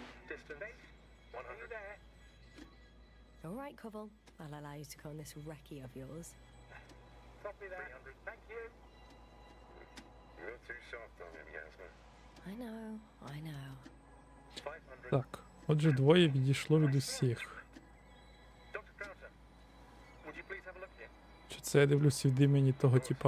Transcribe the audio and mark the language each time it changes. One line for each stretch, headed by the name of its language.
English: Distance, 100. There. All right, Koval. I'll allow you to go on this recce of yours. Copy that. 300. Thank you. You're too soft on him, Yasna. I know, I know. 500.
Ukrainian: Так, отже, двоє відійшло від усіх.
English: Dr. Krauser, would you please have a look here?
Ukrainian: Чи це я дивлюсь від імені того типа